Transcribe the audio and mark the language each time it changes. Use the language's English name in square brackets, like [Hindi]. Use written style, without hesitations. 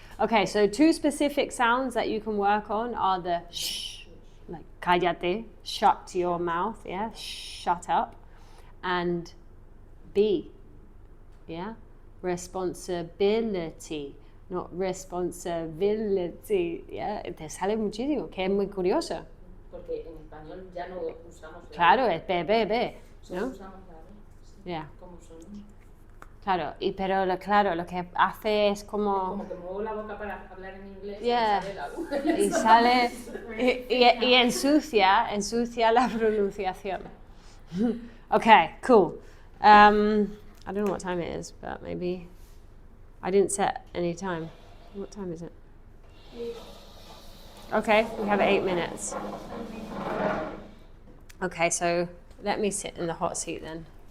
[English] Okay, so 2 specific sounds that you can work on are the sh, like cállate, shut your mouth, yeah, shut up, and be, yeah, responsibility, not responsibility, yeah, [Spanish] te sale muchísimo, que es muy curioso. Porque en español ya no usamos la Claro, es B, ¿no? usamos la [English] Yeah. [Spanish] como son. Claro, pero lo que hace es como que muevo la boca para hablar en inglés [English] Yeah. [Spanish] y sale y ensucia la pronunciación. [English] Okay, cool. I don't know what time it is, but maybe I didn't set any time. What time is it? Okay, we have 8 minutes. Okay, so let me sit in the hot seat then.